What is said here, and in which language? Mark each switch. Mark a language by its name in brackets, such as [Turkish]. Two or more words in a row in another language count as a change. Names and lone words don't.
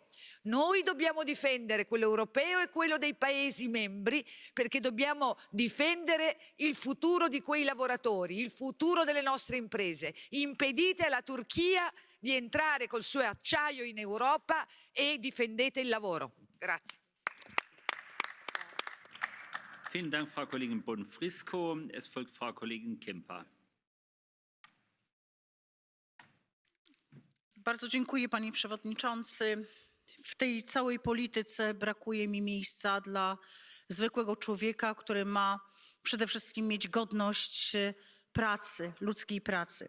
[Italian] Noi dobbiamo difendere quello europeo e quello dei Paesi membri, perché dobbiamo difendere il futuro di quei lavoratori, il futuro delle nostre imprese. Impedite alla Turchia di entrare col suo acciaio in Europa e difendete il lavoro. Grazie. [German] Vielen Dank, Frau Kollegin Bonfrisco. Es folgt Frau Kollegin Kempa. [Polish] Bardzo dziękuję, panie przewodniczący. W tej całej polityce brakuje mi miejsca dla zwykłego człowieka, który ma przede wszystkim mieć godność pracy, ludzkiej pracy.